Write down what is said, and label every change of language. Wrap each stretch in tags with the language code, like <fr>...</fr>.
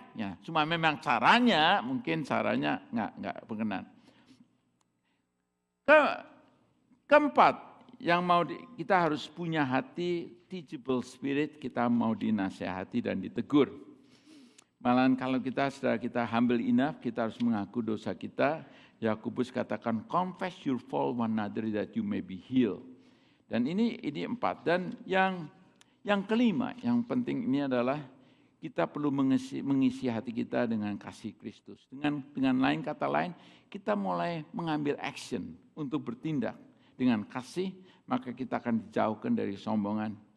<id>Ya, cuma memang caranya, mungkin caranya nggak berkenan. Keempat, yang mau kita harus punya hati</id> <en>teachable spirit,</en> <id>kita mau dinasehati dan ditegur. Malahan kalau kita</id> <en>humble enough,</en> <id>kita harus mengaku dosa kita. Yakobus katakan,</id> <en>confess your fault one another that you may be healed.</en> <id>Dan ini 4. Dan yang kelima, yang penting ini adalah kita perlu mengisi hati kita dengan kasih Kristus. Dengan lain kata lain, kita mulai mengambil action untuk bertindak dengan kasih, maka kita akan dijauhkan dari sombongan.</id>